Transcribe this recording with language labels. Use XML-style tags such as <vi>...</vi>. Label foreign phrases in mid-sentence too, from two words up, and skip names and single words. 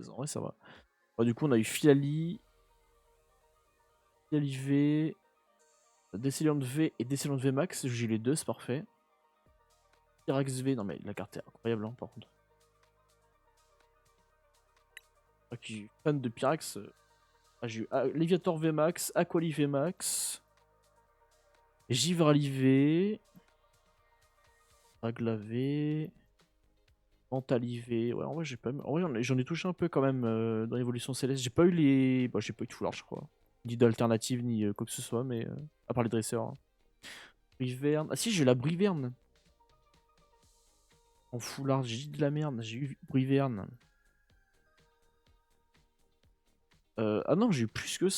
<fr>En vrai, ça va. Bon, du coup, on a eu Filali, Filali V, Déciliant V et Déciliant V Max. J'ai les deux, c'est parfait. Pyrax V, non mais la carte est incroyable, hein, par contre. Moi qui suis fan de Pyrax, j'ai eu Léviator V Max, Aquali V Max, Givrali V, Agla V, Mentali V. Ouais, en vrai, j'ai pas. En vrai, j'en ai touché un peu quand même dans l'évolution céleste. J'ai pas eu les. Bon, j'ai pas eu de foulard, je crois. Ni d'alternative, ni quoi que ce soit, mais. À part les dresseurs. Hein. Briverne. Ah si, j'ai eu la Briverne. En foulard, j'ai dit de la merde. J'ai eu Briverne. Ah non, j'ai eu plus que ça.</fr>